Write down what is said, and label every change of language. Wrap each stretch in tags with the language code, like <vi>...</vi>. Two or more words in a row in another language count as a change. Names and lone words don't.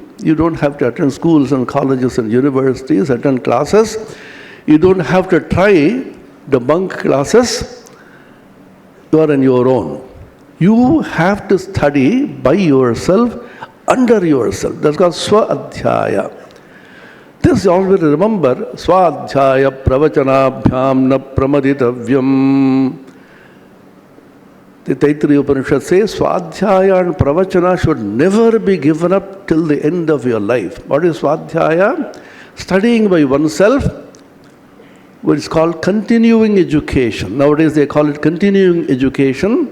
<en>You don't have to attend schools and colleges and universities, attend classes. You don't have to try the bunk classes. You are on your own. You have to study by yourself, under yourself. That's called swa-adhyaya. This you always remember,</en> <sa>Swadhyaya pravachanabhyam na pramaditavyam.</sa> <en>The Taittiriya Upanishad says Swadhyaya and Pravachana should never be given up till the end of your life. What is Swadhyaya? Studying by oneself, which is called continuing education. Nowadays they call it continuing education.</en>